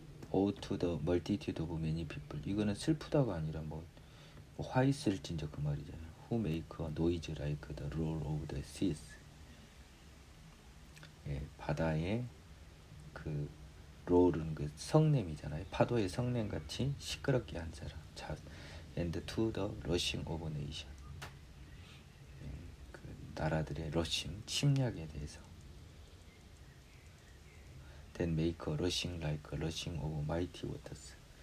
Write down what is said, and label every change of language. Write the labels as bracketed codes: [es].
[en] Oh to the multitude of many people. [ko] 이거는 슬프다가 아니라 뭐 화 있을진저 그 말이잖아요. [en] Who make a noise like the roar of the seas. [ko] 예, 바다의 그 롤은 그 성냄이잖아요. 파도의 성냄 같이 시끄럽게 한 사람. [en] And to the rushing of nation. [ko] 그 나라들의 rushing 침략에 대해서. [en] Then make a rushing like a rushing of mighty waters.